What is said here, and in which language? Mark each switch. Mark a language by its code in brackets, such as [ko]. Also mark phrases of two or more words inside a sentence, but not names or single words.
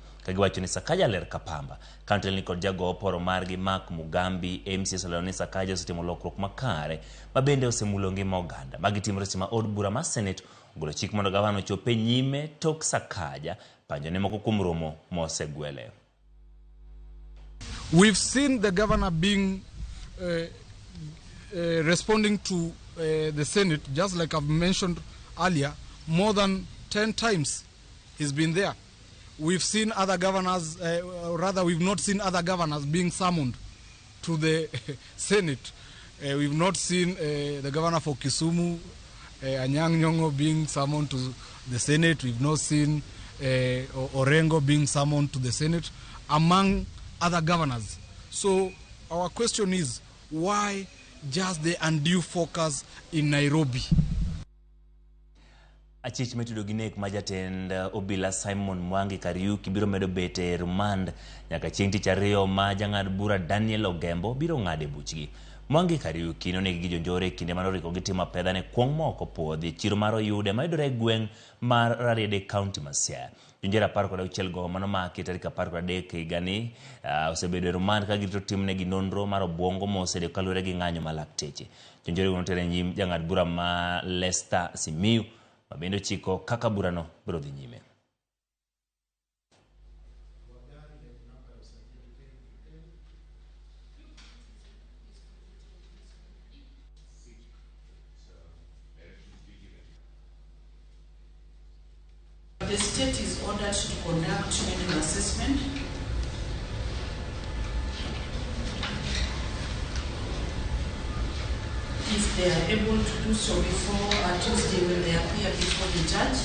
[luo] Kagiwacho ni Sakaja ler kapamba. Kaunti ni kod jago oporo margi Mark Mugambi, MCS olero ni Sakaja osetimo lokruok makare ma bende osemulo ngima oganda. Magitimore sima od bura mar Senate ogolo chik mondo gavana ochope nyime tok Sakaja panjo ne moko kuom romo mosegwele. [en] We've seen the governor being responding to the Senate, just like I've mentioned earlier, more than 10 times he's been there. We've seen other governors, rather we've not seen other governors being summoned to the Senate. We've not seen the governor for Kisumu, Anyang' Nyong'o, being summoned to the Senate. We've not seen Orengo being summoned to the Senate, among other governors. So our question is, why just the undue focus in Nairobi? [luo] Achich metudo gi nek ma jatend obila Simon Mwangi Kariuki biro medo bete remand nyaka chieng' tich ariyo ma jang'ad bura Daniel Ogembo biro ng'ade buchgi. Mwangi Kariuki nonegi gi jonjore kinde manoriko gi timo pedha ne kuong' moko podhi chiro mar Oyude ma yudore e gweng' mar Rariede County ma Siaya. Jonjore 16 go manomaki tarik 13 higani osebedo remand ka girito timnegi nonro mar obwongo mosedeko kaluwore gi ng'anyo ma lakteche. Jonjore notere nyim jang'ad bura ma Lester Simiyu mabendo chiko kaka burano biro dhi nyime. [en] The state is ordered to conduct an assessment if they are able to do so before Tuesday when they appear before the judge.